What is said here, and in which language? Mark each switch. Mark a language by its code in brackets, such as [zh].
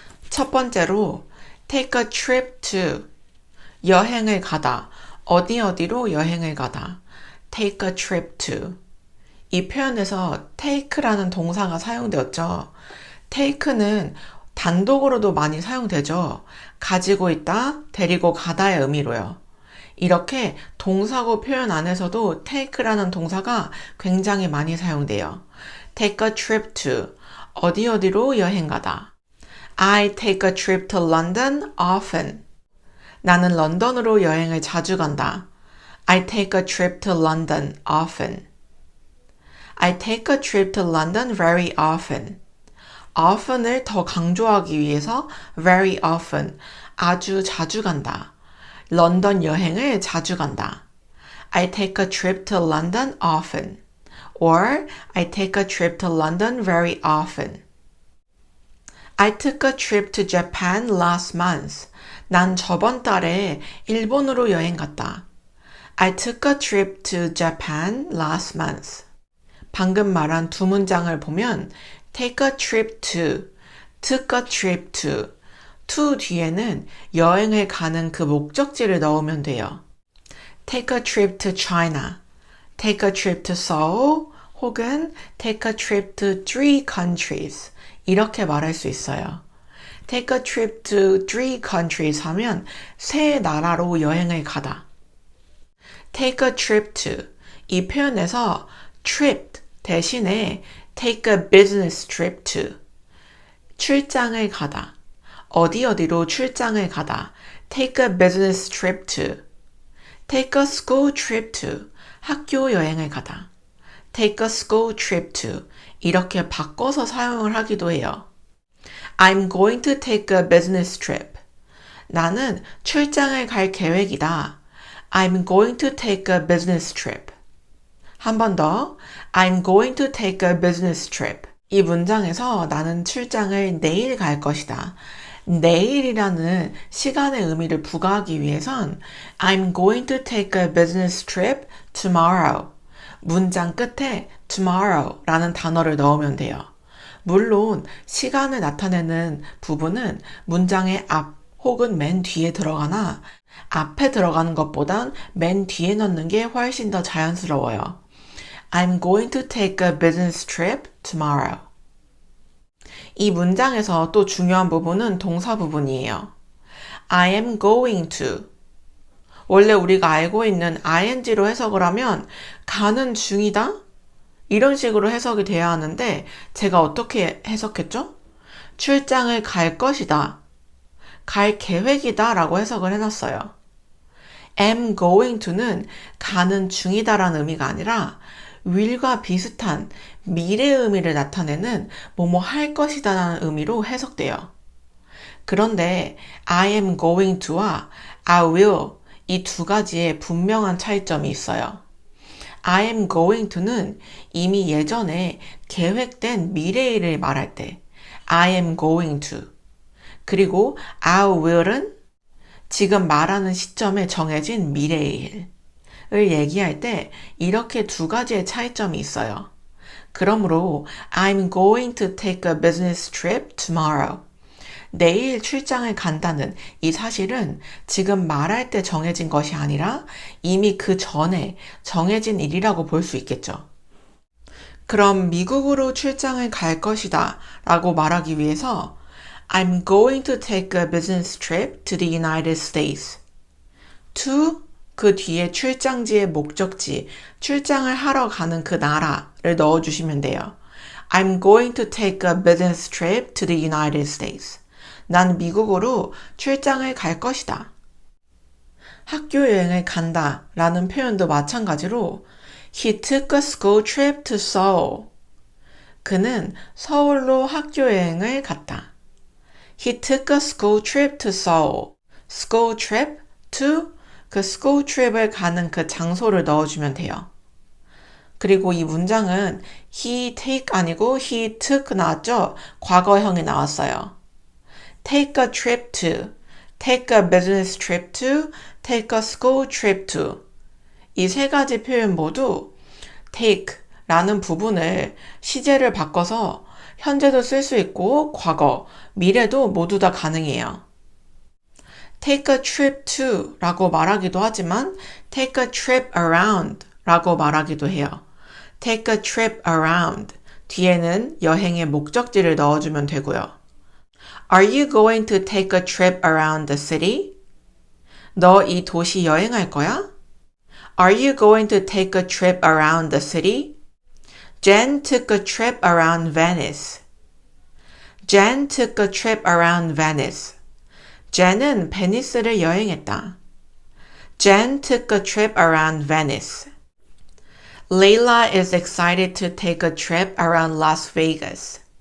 [ko] 첫 번째로 [en] take a trip to [ko] 여행을 가다, 어디로 여행을 가다 take a trip to 이 표현에서 take라는 동사가 사용되었죠. take는 단독으로도 많이 사용되죠. 가지고 있다, 데리고 가다의 의미로요. 이렇게 동사고 표현 안에서도 take라는 동사가 굉장히 많이 사용돼요. [en] take a trip to [ko] 어디로 여행 가다. [en] I take a trip to London often. [ko] 나는 런던으로 여행을 자주 간다. [en] I take a trip to London often. I take a trip to London very often. [ko] often을 더 강조하기 위해서 [en] very often, [ko] 아주 자주 간다. 런던 여행을 자주 간다. [en] I take a trip to London often. Or I take a trip to London very often. I took a trip to Japan last month. [ko] 난 저번 달에 일본으로 여행 갔다. [en] I took a trip to Japan last month. [ko] 방금 말한 두 문장을 보면 [en] take a trip to, took a trip to [ko] 뒤에는 여행을 가는 그 목적지를 넣으면 돼요. [en] take a trip to China, take a trip to Seoul, [ko] 혹은 [en] take a trip to 3 countries [ko] 이렇게 말할 수 있어요. [en] take a trip to 3 countries 하면 세 나라로 여행을 가다. take a trip to [ko] 이 표현에서 [en] trip 대신에 take a business trip to [ko] 출장을 가다. 어디로 출장을 가다. [en] take a business trip to take a school trip to [ko] 학교 여행을 가다. [en] take a school trip to [ko] 이렇게 바꿔서 사용을 하기도 해요. [en] I'm going to take a business trip. [ko] 나는 출장을 갈 계획이다. [en] I'm going to take a business trip. [ko] 한 번 더. [en] I'm going to take a business trip. [ko] 이 문장에서 나는 출장을 내일 갈 것이다. 내일이라는 시간의 의미를 부과하기 위해선 [en] I'm going to take a business trip tomorrow. [ko] 문장 끝에 tomorrow라는 단어를 넣으면 돼요. 물론 시간을 나타내는 부분은 문장의 앞 혹은 맨 뒤에 들어가나 앞에 들어가는 것보단 맨 뒤에 넣는 게 훨씬 더 자연스러워요. [en] I'm going to take a business trip tomorrow. [ko] 이 문장에서 또 중요한 부분은 동사 부분이에요. [en] I am going to. [ko] 원래 우리가 알고 있는 ing로 해석을 하면 가는 중이다? 이런 식으로 해석이 돼야 하는데 제가 어떻게 해석했죠? 출장을 갈 것이다. 갈 계획이다 라고 해석을 해놨어요. [en] am going to [ko] 는 가는 중이다 라는 의미가 아니라 will과 비슷한 미래의 의미를 나타내는 뭐뭐 할 것이다 라는 의미로 해석돼요. 그런데 [en] I am going to [ko] 와 [en] I will [ko] 이 두 가지에 분명한 차이점이 있어요. [en] I am going to [ko] 는 이미 예전에 계획된 미래의 일을 말할 때 I am going to 그리고 [en] I will [ko] 은 지금 말하는 시점에 정해진 미래의 일을 얘기할 때 이렇게 두 가지의 차이점이 있어요. 그러므로 [en] I'm going to take a business trip tomorrow. [ko] 내일 출장을 간다는 이 사실은 지금 말할 때 정해진 것이 아니라 이미 그 전에 정해진 일이라고 볼 수 있겠죠. 그럼 미국으로 출장을 갈 것이다 라고 말하기 위해서 [en] I'm going to take a business trip to the United States. [ko] to 그 뒤에 출장지의 목적지, 출장을 하러 가는 그 나라를 넣어주시면 돼요. [en] I'm going to take a business trip to the United States. [ko] 난 미국으로 출장을 갈 것이다. 학교 여행을 간다 라는 표현도 마찬가지로 [en] He took a school trip to Seoul. [ko] 그는 서울로 학교 여행을 갔다. [en] He took a school trip to Seoul. School trip to [ko] 그 [en] school trip [ko] 을 가는 그 장소를 넣어주면 돼요. 그리고 이 문장은 [en] he take [ko] 아니고 [en] he took [ko] 나왔죠? 과거형이 나왔어요. [en] take a trip to, take a business trip to, take a school trip to. [ko] 이 세 가지 표현 모두 take 라는 부분을 시제를 바꿔서 현재도 쓸 수 있고 과거, 미래도 모두 다 가능해요. [en] take a trip to [ko] 라고 말하기도 하지만 [en] take a trip around [ko] 라고 말하기도 해요. [en] take a trip around [ko] 뒤에는 여행의 목적지를 넣어주면 되고요. [en] Are you going to take a trip around the city? [ko] 너 이 도시 여행할 거야? [en] Are you going to take a trip around the city? Jen took a trip around Venice. Jen took a trip around Venice. [ko] Jen은 베니스를 여행했다. [en] Jen took a trip around Venice. Layla is excited to take a trip around Las Vegas.